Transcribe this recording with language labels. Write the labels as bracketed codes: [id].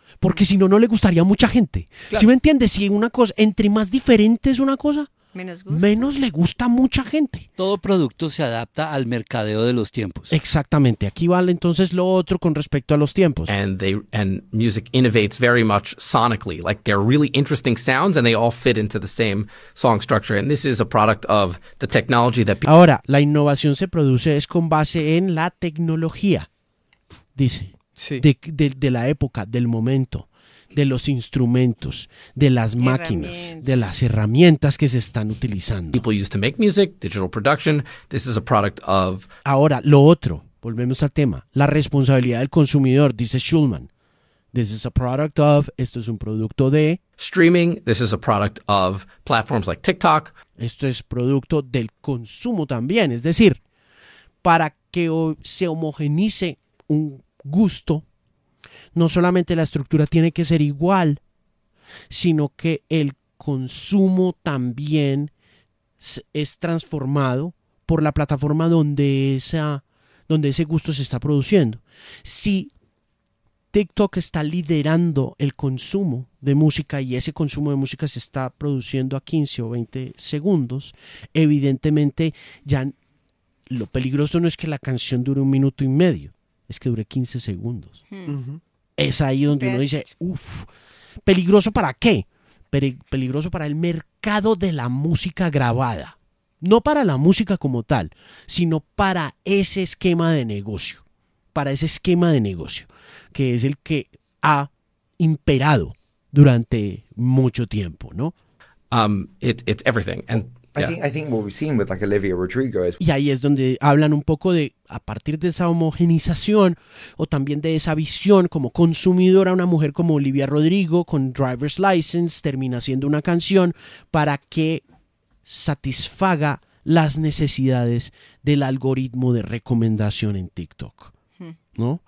[es] Porque si no, no le gustaría a mucha gente. Claro. ¿Sí me entiendes? Si una cosa, entre más diferente es una cosa, menos, menos le gusta a mucha gente. Todo producto se adapta al mercadeo de los tiempos. Exactamente. Aquí vale entonces lo otro con respecto a los tiempos. [en] And music innovates very much sonically. Like, they're really interesting sounds and they all fit into the same song structure. And this is a product of the technology that... [es] Ahora, la innovación se produce es con base en la tecnología, dice. Sí. De la época, del momento, de los instrumentos, de las máquinas, de las herramientas que se están utilizando. [en] People used to make music, digital production. This is a product of... [es] Ahora, lo otro, volvemos al tema, la responsabilidad del consumidor, dice Schulman. [en] This is a product of, [es] esto es un producto de... [en] Streaming, this is a product of platforms like TikTok. [es] Esto es producto del consumo también, es decir, para que se homogeneice un gusto, no solamente la estructura tiene que ser igual, sino que el consumo también es transformado por la plataforma donde ese gusto se está produciendo. Si TikTok está liderando el consumo de música y ese consumo de música se está produciendo a 15 o 20 segundos, evidentemente ya lo peligroso no es que la canción dure un minuto y medio. Es que dure 15 segundos. Uh-huh. Es ahí donde uno dice, uff, ¿peligroso para qué? Peligroso para el mercado de la música grabada. No para la música como tal, sino para ese esquema de negocio. Para ese esquema de negocio, que es el que ha imperado durante mucho tiempo, ¿no? [en] It's everything. And I think what we've seen with like Olivia Rodrigo is... [es] Y ahí es donde hablan un poco de, a partir de esa homogenización o también de esa visión como consumidora, una mujer como Olivia Rodrigo con Driver's License termina siendo una canción para que satisfaga las necesidades del algoritmo de recomendación en TikTok, ¿no?